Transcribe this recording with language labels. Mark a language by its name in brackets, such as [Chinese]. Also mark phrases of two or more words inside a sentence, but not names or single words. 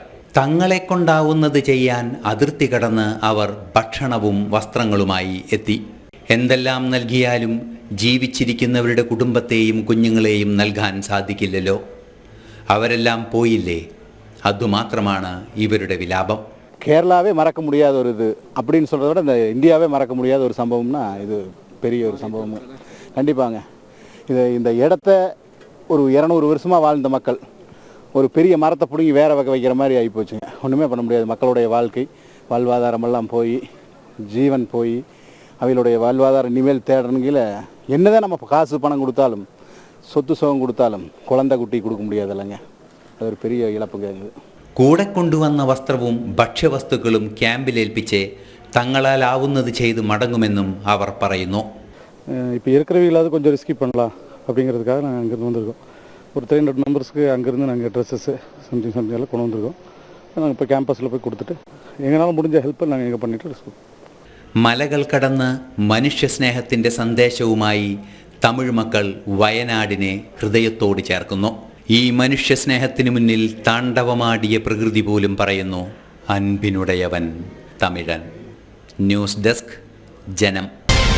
[Malayalam] തങ്ങളെ കൊണ്ടാവുന്നത് ചെയ്യാൻ അതിർത്തി കടന്ന് അവർ ഭക്ഷണവും വസ്ത്രങ്ങളുമായി എത്തി. എന്തെല്ലാം നൽകിയാലും ജീവിച്ചിരിക്കുന്നവരുടെ കുടുംബത്തെയും കുഞ്ഞുങ്ങളെയും നൽകാൻ സാധിക്കില്ലല്ലോ. അവരെല്ലാം പോയില്ലേ, അതുമാത്രമാണ് ഇവരുടെ വിലാപം. [Tamil] கேரளாவே மறக்க முடியாத ஒரு இது அப்படின்னு சொல்கிறத விட இந்த இந்தியாவே மறக்க முடியாத ஒரு சம்பவம்னா இது பெரிய ஒரு சம்பவம் கண்டிப்பாங்க. இந்த இடத்த ஒரு 200 வருஷமாக வாழ்ந்த மக்கள் ஒரு பெரிய மரத்தை பிடுங்கி வேற வகை வைக்கிற மாதிரி ஆகி போச்சுங்க. ஒன்றுமே பண்ண முடியாது. மக்களுடைய வாழ்க்கை வாழ்வாதாரமெல்லாம் போய் ஜீவன் போய் அவைகளுடைய வாழ்வாதாரம் இனிமேல் தேடணுங்கில என்னதான் நம்ம காசு பணம் கொடுத்தாலும் சொத்து சுகம் கொடுத்தாலும் குழந்தை குட்டி கொடுக்க முடியாது இல்லைங்க. அது ஒரு பெரிய இழப்புங்க. [Malayalam] കൂടെ കൊണ്ടുവന്ന വസ്ത്രവും ഭക്ഷ്യവസ്തുക്കളും ക്യാമ്പിലേൽപ്പിച്ച് തങ്ങളാലാവുന്നത് ചെയ്ത് മടങ്ങുമെന്നും അവർ പറയുന്നു. [Tamil] இப்போ இருக்கிறவங்களாவது கொஞ்சம் ரிஸ்கி பண்ணலாம் அப்படிங்கிறதுக்காக நாங்கள் அங்கேருந்து வந்திருக்கோம். ஒரு 300 மெம்பர்ஸ்க்கு அங்கேருந்து நாங்கள் [English] dresses something [Tamil] எல்லாம் கொண்டு வந்திருக்கோம். நாங்கள் இப்போ கேம்பஸில் போய் கொடுத்துட்டு எங்களால் முடிஞ்ச ஹெல்ப்பை നാങ്ങൾ ഇങ്ങനെ பண்ணிட்டு இருக்கோம். [Malayalam] മലകൾ കടന്ന് മനുഷ്യസ്നേഹത്തിൻ്റെ സന്ദേശവുമായി തമിഴ് മക്കൾ വയനാടിനെ ഹൃദയത്തോട് ചേർക്കുന്നു. ഈ മനുഷ്യസ്നേഹത്തിന് മുന്നിൽ താണ്ഡവമാടിയ പ്രകൃതി പോലും പറയുന്നു, അൻപിനുടയവൻ തമിഴൻ. ന്യൂസ് ഡെസ്ക്, ജനം.